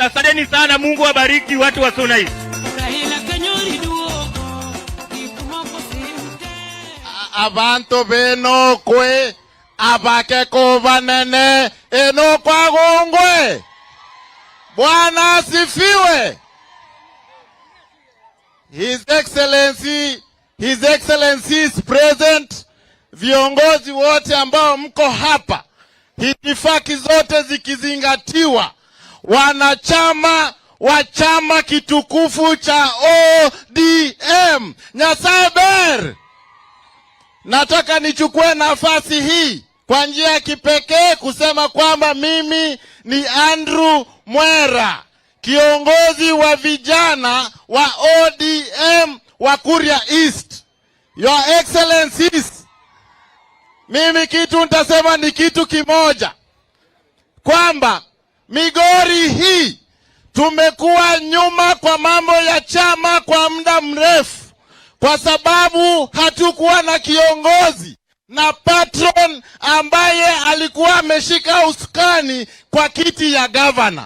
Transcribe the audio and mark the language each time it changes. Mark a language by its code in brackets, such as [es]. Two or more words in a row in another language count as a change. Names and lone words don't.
[sw] Asanteni sana, Mungu awabariki watu wa Suna East. [kuj] Abantu beno kwe abake ko banene eno kwa gongwe. [sw] Bwana asifiwe. [en] His Excellency is present. [sw] Viongozi wote ambao mko hapa, hitifaki zote zikizingatiwa, wanachama wa chama kitukufu cha ODM. [luo] Nyasaye ber. [sw] Nataka nichukue nafasi hii kwa njia ya kipekee kusema kwamba mimi ni Andrew Mwera, kiongozi wa vijana wa ODM wa Kuria East. [en] Your Excellencies, [sw] mimi kitu nitasema ni kitu kimoja, kwamba Migori hii tumekuwa nyuma kwa mambo ya chama kwa muda mrefu, kwa sababu hatukuwa na kiongozi na patron ambaye alikuwa ameshika usukani kwa kiti ya governor.